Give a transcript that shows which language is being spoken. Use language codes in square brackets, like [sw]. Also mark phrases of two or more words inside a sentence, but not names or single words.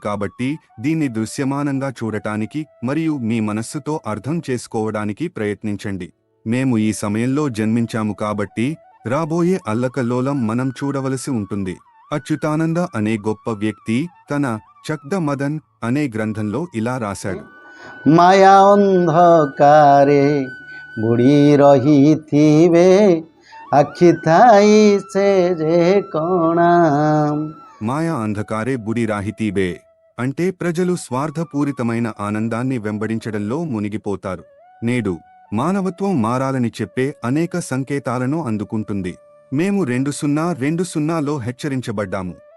[te] కాబట్టి దీన్ని దృశ్యమానంగా చూడటానికి మరియు మీ మనస్సుతో అర్థం చేసుకోవడానికి ప్రయత్నించండి. మేము ఈ సమయంలో జన్మించాము కాబట్టి రాబోయే అల్లకల్లోలం మనం చూడవలసి ఉంటుంది. అచ్యుతానంద అనే గొప్ప వ్యక్తి తన చక్ద మదన్ అనే గ్రంథంలో ఇలా రాశాడు. [or] ମାୟା ଅନ୍ଧକାରେ ବୁଡ଼ି ରହିଥିବେ ଆଖି ଥାଇ ସେ ଯେ କଣା. ମାୟା ଅନ୍ଧକାରେ ବୁଡ଼ି ରହିଥିବେ [te] అంటే ప్రజలు స్వార్థపూరితమైన ఆనందాన్ని వెంబడించడంలో మునిగిపోతారు. నేడు మానవత్వం మారాలని చెప్పే అనేక సంకేతాలను అందుకుంటుంది. మేము 2020లో హెచ్చరించబడ్డాము.